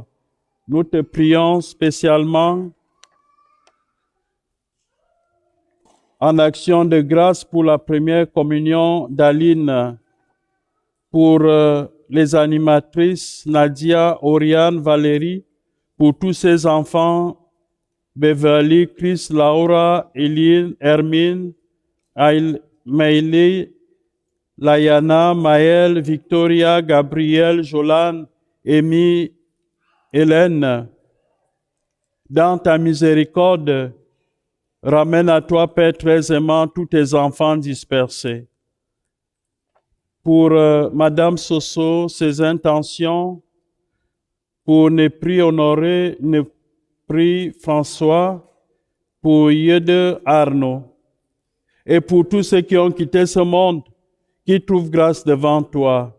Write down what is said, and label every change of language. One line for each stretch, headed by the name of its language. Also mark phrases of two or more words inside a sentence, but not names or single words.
French: Nous te prions spécialement en action de grâce pour la première communion d'Aline, pour les animatrices Nadia, Oriane, Valérie, pour tous ces enfants, Beverly, Chris, Laura, Eline, Hermine, Maïli, Layana, Maël, Victoria, Gabriel, Jolan, Amy, Hélène. Dans ta miséricorde, ramène à toi, Père très aimant, tous tes enfants dispersés. Pour Madame Soso, ses intentions, pour Népri Honoré, Népri François, pour Yede Arnaud, et pour tous ceux qui ont quitté ce monde, qui trouvent grâce devant toi.